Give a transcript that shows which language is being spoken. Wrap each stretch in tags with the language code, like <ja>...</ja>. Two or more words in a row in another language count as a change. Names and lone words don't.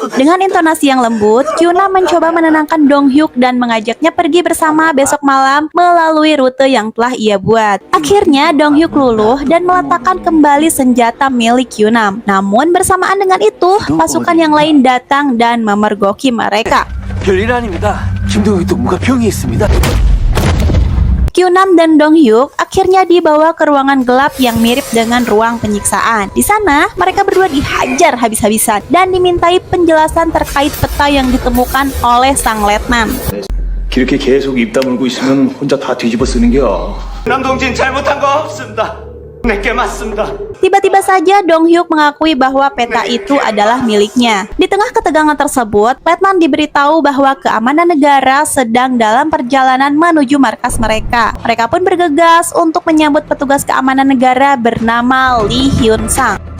<id>Dengan intonasi yang lembut, Kyunam mencoba menenangkan Dong Hyuk dan mengajaknya pergi bersama besok malam melalui rute yang telah ia buat. Akhirnya Dong Hyuk luluh dan meletakkan kembali senjata milik Kyunam. Namun bersamaan dengan itu, pasukan yang lain datang dan memergoki mereka.</id> <ko>별일 아닙니다. 김동욱도 뭔가 병이 있습니다.</ko> <id>Kyunam dan Donghyuk akhirnya dibawa ke ruangan gelap yang mirip dengan ruang penyiksaan. Di sana, mereka berdua dihajar habis-habisan dan dimintai penjelasan terkait peta yang ditemukan oleh sang letnan.</id> <ko>그렇게 계속 입 다물고 있으면 혼자 다 뒤집어 쓰는겨. 남동진 잘못한 거 없습니다. 내게 맞습니다.</ko> <id>Tiba-tiba saja Donghyuk mengakui bahwa peta itu adalah miliknya. Di tengah ketegangan tersebut, letnan diberitahu bahwa keamanan negara sedang dalam perjalanan menuju markas mereka. Mereka pun bergegas untuk menyambut petugas keamanan negara bernama Lee Hyun Sang.</id>